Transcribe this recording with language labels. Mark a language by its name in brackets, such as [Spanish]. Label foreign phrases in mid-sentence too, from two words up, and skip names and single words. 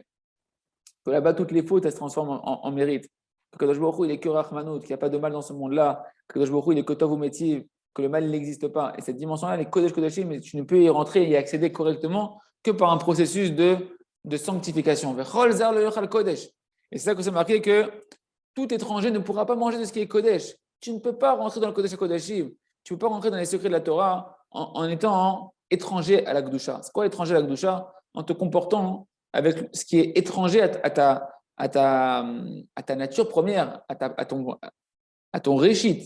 [French] Que là-bas, toutes les fautes, elles se transforment en mérite. Que [Hebrew] קדוש ברוך הוא, [French] il est que Rachmanout, qu'il n'y a pas de mal dans ce monde-là. Que [Hebrew] קדוש ברוך הוא, [French] il est que [Hebrew] טוב ומטיב, [French] que le mal il n'existe pas. Et cette dimension-là, elle est [Hebrew] קודש קודשים, [French] mais tu ne peux y rentrer et y accéder correctement que par un processus de sanctification. [Hebrew] וכל זר לא יאכל קודש. [French] Et c'est ça que c'est marqué que tout étranger ne pourra pas manger de ce qui est Kodesh. Tu ne peux pas rentrer dans le [Hebrew] קודש קודשים. [French] Tu ne peux pas rentrer dans les secrets de la Torah en étant étranger à la Gdusha. C'est quoi étranger à la Gdusha? En te comportant avec ce qui est étranger à ta nature première, à ton réchit.